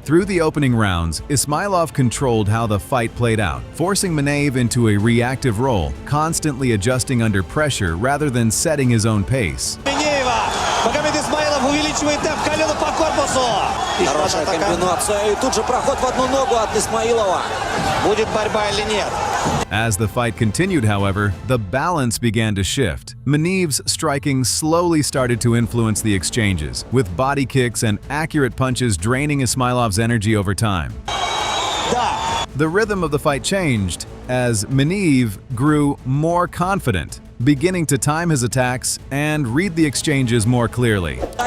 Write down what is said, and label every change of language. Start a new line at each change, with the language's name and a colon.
English: Through the opening rounds, Ismailov controlled how the fight played out, forcing Maniv into a reactive role, constantly adjusting under pressure rather than setting his own pace.
Russian: Магомед Исмаилов увеличивает темп, колено по корпусу. Хорошая комбинация. И тут же проход в одну ногу от Исмаилова. Будет борьба или нет?
English: As the fight continued, however, the balance began to shift. Maniv's striking slowly started to influence the exchanges, with body kicks and accurate punches draining Ismailov's energy over time. The rhythm of the fight changed as Maniv grew more confident, beginning to time his attacks and read the exchanges more clearly.